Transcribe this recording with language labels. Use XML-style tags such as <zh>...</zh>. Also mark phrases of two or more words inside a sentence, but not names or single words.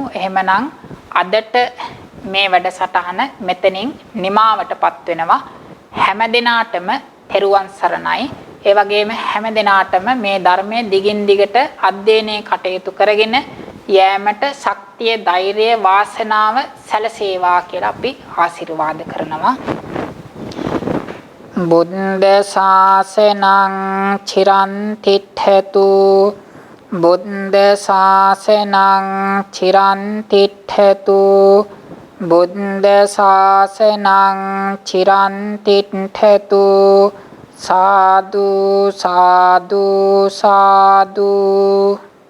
<si>එහෙමනම් අදට මේ වැඩසටහන මෙතනින් නිමාවටපත් වෙනවා. හැම දිනාටම තෙරුවන් සරණයි. ඒ වගේම හැම දිනාටම මේ ධර්මයේ දිගින් දිගට අධ්‍යයනය කටයුතු කරගෙන යෑමට ශක්තිය, ධෛර්යය, වාසනාව සැලසේවා කියලා අපි ආශිර්වාද කරනවා.</si> <pi>බුද්ධ ශාසනං චිරන් තිට්ඨතු බුද්ධ ශාසනං චිරන් තිට්ඨතු බුද්ධ ශාසනං චිරන් තිට්ඨතු සාදු සාදු සාදු</pi>